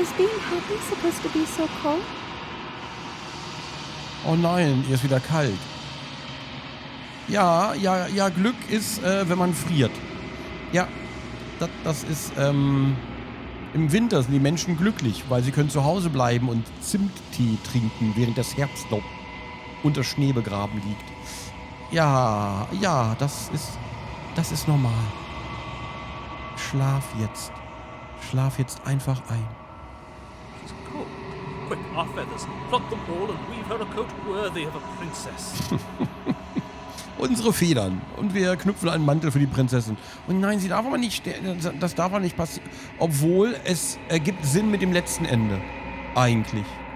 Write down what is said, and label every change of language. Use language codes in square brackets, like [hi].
[en] Is being happy supposed to be so cold? [de] Oh nein, ihr ist wieder kalt. Ja, Glück ist, wenn man friert. Ja, das ist, im Winter sind die Menschen glücklich, weil sie können zu Hause bleiben und Zimttee trinken, während das Herbst noch unter Schnee begraben liegt. Ja, das ist normal. Schlaf jetzt. Schlaf jetzt einfach ein. [en] She's cold. Quick, our feathers. Pluck them all and weave her a coat worthy of a princess. [de] Unsere Federn. Und wir knüpfen einen Mantel für die Prinzessin. Und nein, sie darf aber nicht sterben. Das darf aber nicht passieren. Obwohl, es ergibt Sinn mit dem letzten Ende. Eigentlich.